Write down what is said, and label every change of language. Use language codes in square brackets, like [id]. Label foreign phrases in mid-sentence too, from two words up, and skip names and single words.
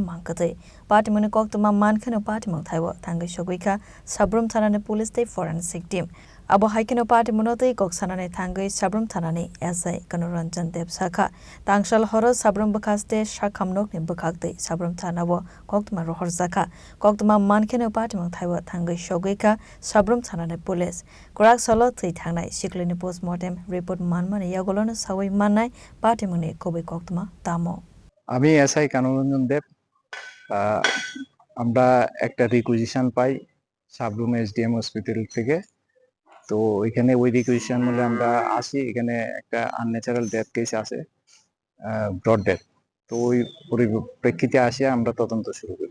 [trp] Khoroksa Patimung Koktwma Mankhe Patimung Thaio Thangwi Sogwikha Sabroom Thanani Police Day [en] Forensic Team [trp] Abo haikino Patimung Koksanane Thangwi Sabroom Thanani SI Kanoranjan Deb Saka Tangshal Horo Sabroom Bakaste Shakamnok ni Bakakte Sabroom Thanabo Koktwma Rohor Zaka Koktwma Mankhe Patimung Thaio Thangwi Sogwikha Sabroom Thanani Police Korak Solo Thana Siklini [en] Postmortem Report [trp] Manmani Yagolona Sawi Manai Patimung Kobe Koktwma Tamo [bn] Ami SI Kanoranjan Deb আমরা একটা রিকুইজিশন পাই সাবরুম এসডিএম হসপিটাল থেকে তো এখানে ওই রিকুইজিশন মূলে আমরা আসি এখানে একটা [en] unnatural death case [bn] আছে [en] broad death [bn] তো ওই পরিপ্রেক্ষিতে আসি আমরা তদন্ত শুরু করি